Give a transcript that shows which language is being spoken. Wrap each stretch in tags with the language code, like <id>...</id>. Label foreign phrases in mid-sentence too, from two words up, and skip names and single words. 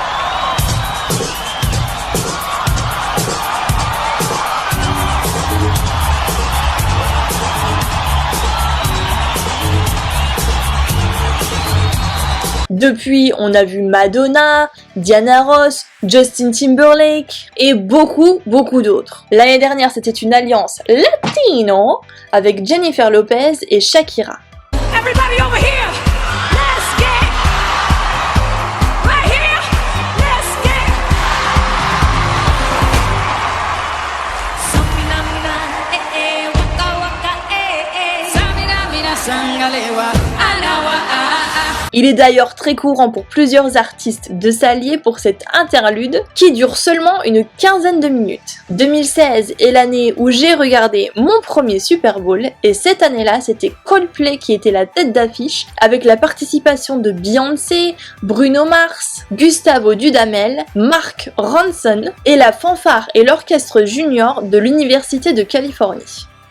<fr>Depuis, on a vu Madonna, Diana Ross, Justin Timberlake et beaucoup d'autres. L'année dernière, c'était une alliance latino avec Jennifer Lopez et Shakira.</fr> <en>Everybody over here, let's get right here, let's get Samina mina waka waka Samina mina sangalewa anawa.</en> <fr>Il est d'ailleurs très courant pour plusieurs artistes de s'allier pour cette interlude qui dure seulement une quinzaine de minutes. 2016 est l'année où j'ai regardé mon premier Super Bowl et cette année-là c'était Coldplay qui était la tête d'affiche avec la participation de Beyoncé, Bruno Mars, Gustavo Dudamel, Mark Ronson et la fanfare et l'orchestre junior de l'Université de Californie.</fr>